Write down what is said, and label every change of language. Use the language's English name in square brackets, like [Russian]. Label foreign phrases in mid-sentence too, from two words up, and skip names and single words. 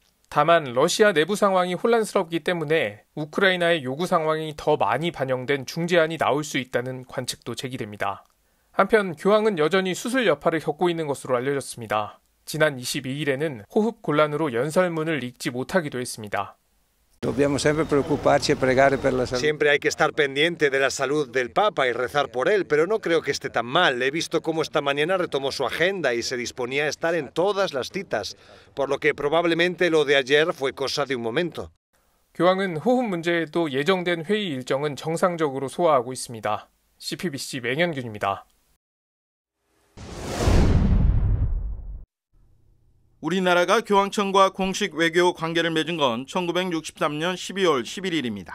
[Korean] 다만 러시아 내부 상황이 혼란스럽기 때문에 우크라이나의 요구 상황이 더 많이 반영된 중재안이 나올 수 있다는 관측도 제기됩니다. 한편 교황은 여전히 수술 여파를 겪고 있는 것으로 알려졌습니다. 지난 22일에는 호흡 곤란으로 연설문을 읽지 못하기도 했습니다. [Italian] Dobbiamo sempre preoccuparci e pregare per la salute. [Spanish] Siempre hay que estar pendiente de la salud del Papa y rezar por él, pero no creo que esté tan mal. He visto cómo esta mañana retomó su agenda y se disponía a estar en todas las citas, por lo que probablemente lo de ayer fue cosa de un momento. [Korean] 교황은 호흡 문제에도 예정된 회의 일정은 정상적으로 소화하고 있습니다. CPBC 맹현균입니다. 우리나라가 교황청과 공식 외교 관계를 맺은 건 1963년 12월 11일입니다.